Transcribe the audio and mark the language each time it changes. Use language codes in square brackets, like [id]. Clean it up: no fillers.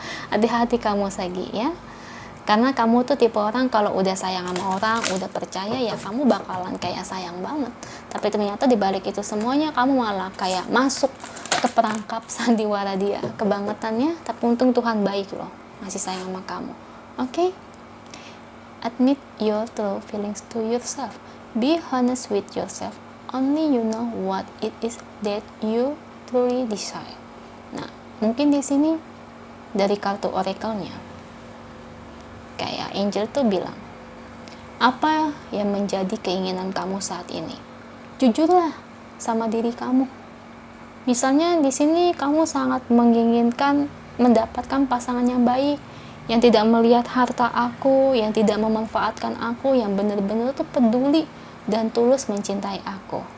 [id] Hati-hati kamu Sagi ya, karena kamu tuh tipe orang kalau udah sayang sama orang, udah percaya ya kamu bakalan kayak sayang banget. Tapi ternyata dibalik itu semuanya kamu malah kayak masuk ke perangkap sandiwara dia kebangetannya. Tapi untung Tuhan baik loh, masih sayang sama kamu. Oke? [en] Admit your true feelings to yourself. Be honest with yourself. Only you know what it is that you truly desire. [id] Nah, mungkin di sini dari kartu oracle-nya kayak angel tuh bilang, apa yang menjadi keinginan kamu saat ini? Jujurlah sama diri kamu. Misalnya di sini kamu sangat menginginkan mendapatkan pasangan yang baik, yang tidak melihat harta aku, yang tidak memanfaatkan aku, yang benar-benar tuh peduli dan tulus mencintai aku.